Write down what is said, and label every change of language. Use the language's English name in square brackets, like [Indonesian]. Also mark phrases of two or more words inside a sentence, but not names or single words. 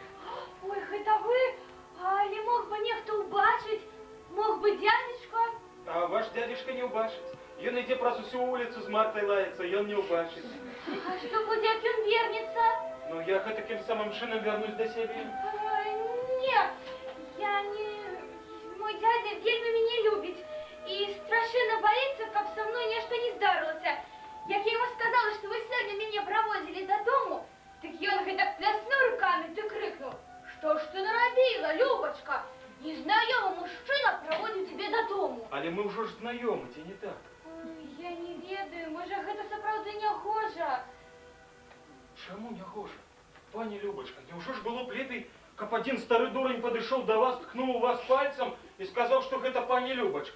[Belarusian] Ой, гэта вы? А не мог бы нехто убачить? [Russian] Мог бы дядечка? [Belarusian] А ваш дядюшка не убачить. Ён ідзе праз усю вулицу з Мартай лаецца, ён не убачить. [Russian] А что будет, [Belarusian] як ён вернется? [Ukrainian] Ну, я таким самым чином вернусь до себе. [Russian] Нет, я не... [Belarusian] Мой дядя вельмі мяне любіць і страшэнна боится, каб со мной нешта не здарылася. [Russian] Як я ему сказала, что вы сами меня проводили до дому, [Belarusian] так ён гэтак пляснуў руками, [Russian] ты крикнул: «Что ж ты наробила, Любочка? Незнайомый мужчина проводит тебе до дому». [Belarusian] Але мы ўжо ж знаёмы, ці не так? Я не ведаю, можа гэта сапраўды не гожа. Чаму не гожа? Пані Любочка, няўжо ж было б лепей, каб адзін стары дурань падышоў да вас, ткнуў у вас пальцам і сказаў, што гэта пані Любочка.